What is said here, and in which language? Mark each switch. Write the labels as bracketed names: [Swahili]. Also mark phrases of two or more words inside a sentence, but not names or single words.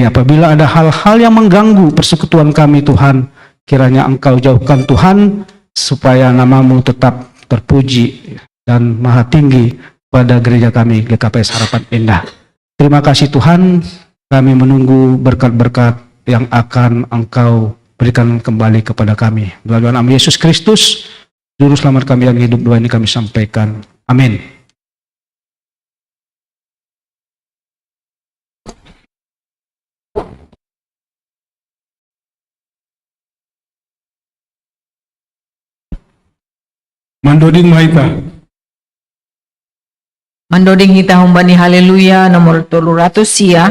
[Indonesian] Apabila ada hal-hal yang mengganggu persekutuan kami Tuhan, kiranya Engkau jauhkan Tuhan, supaya nama-Mu tetap terpuji dan maha tinggi pada gereja kami GKPS Harapan Indah. Terima kasih Tuhan. Kami menunggu berkat-berkat yang akan Engkau berikan kembali kepada kami. Melalui nama Yesus Kristus, Juru Selamat kami yang hidup, doa ini kami sampaikan. Amin. [Batak Simalungun] Mandoding Mahita. Mandoding hita humbani haleluya nomor 300 sia.